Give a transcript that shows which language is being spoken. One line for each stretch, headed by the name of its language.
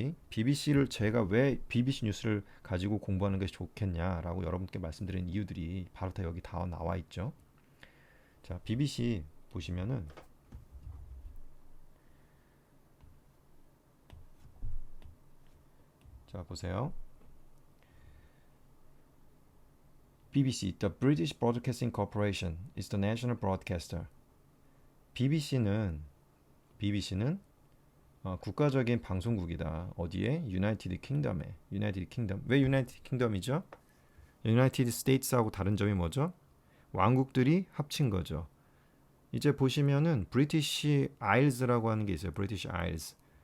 Korean: BBC를 제가 왜 BBC 뉴스를 가지고 공부하는 것이 좋겠냐라고 여러분께 말씀드린 이유들이 바로 다 여기 다 나와 있죠. 자, BBC 보시면은 자, 보세요.
English: BBC, the British Broadcasting Corporation, is the national broadcaster.
Korean: BBC는 국가적인 방송국이다. 어디에? 유나이티드 킹덤에. 유나이티드 킹덤. 왜 유나이티드 킹덤이죠? 유나이티드 스테이츠하고 다른 점이 뭐죠? 왕국들이 합친 거죠. 이제 보시면은 브리티시 아일즈라고 하는 게 있어요. 브리티시 아일즈.